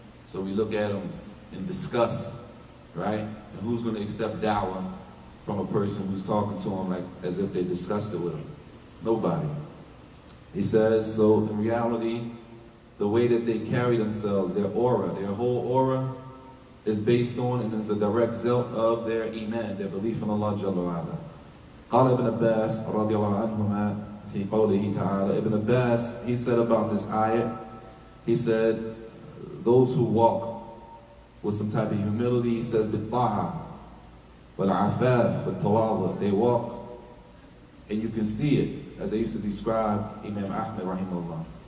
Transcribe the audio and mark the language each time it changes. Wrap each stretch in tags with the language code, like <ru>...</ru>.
<en>So we look at them in disgust, right? And who's going to accept dawah from a person who's talking to them like as if they're disgusted with them? Nobody. He says, so in reality, the way that they carry themselves, their aura, their whole aura is based on and is a direct result of their iman, their belief in Allah Jalla wa Ala.</en> <ar>قال ابن عباس رضي الله عنهما في قوله تعالى.</ar> <en>Ibn Abbas, he said about this ayat, he said, those who walk with some type of humility, he says,</en> <ar>بالطاعة والعفاف والتواضع.</ar> <en>They walk and you can see it, as they used to describe Imam Ahmed rahimahullah.</en>